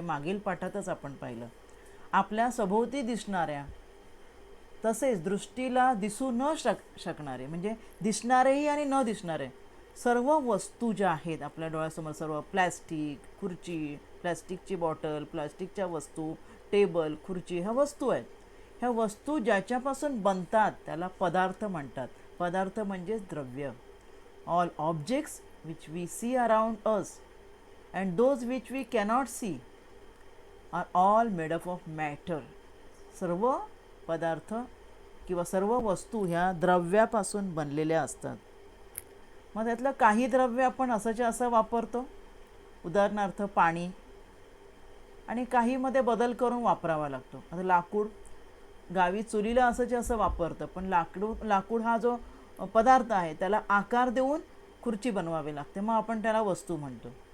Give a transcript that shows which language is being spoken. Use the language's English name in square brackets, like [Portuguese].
[Marathi] मागील पाठातच आपण पाहिलं. आपल्या सभोवती दिसणाऱ्या तसेच दृष्टीला दिसू न शकणारे म्हणजे दिसणारेही आणि न दिसणारे सर्व वस्तू ज्या आहेत आपल्या डोळ्यासमोर, सर्व प्लॅस्टिक, खुर्ची, प्लॅस्टिकची बॉटल, प्लॅस्टिकच्या वस्तू, टेबल, खुर्ची ह्या वस्तू आहेत. ह्या वस्तू ज्याच्यापासून बनतात त्याला पदार्थ म्हणतात. पदार्थ म्हणजे द्रव्य. [English] All objects which we see around us and those which we cannot see are all made up of matter. [Marathi] सर्व पदार्थ किंवा सर्व वस्तू ह्या द्रव्यापासून बनलेल्या असतात. मग त्यातलं काही द्रव्य आपण असंच्या असं वापरतो, उदाहरणार्थ पाणी, आणि काहीमध्ये बदल करून वापरावा लागतो. आता लाकूड गावी चुलीला असंच्या असं वापरतं, पण लाकूड हा जो पदार्थ आहे त्याला आकार देऊन खुर्ची बनवावी लागते, मग आपण त्याला वस्तू म्हणतो.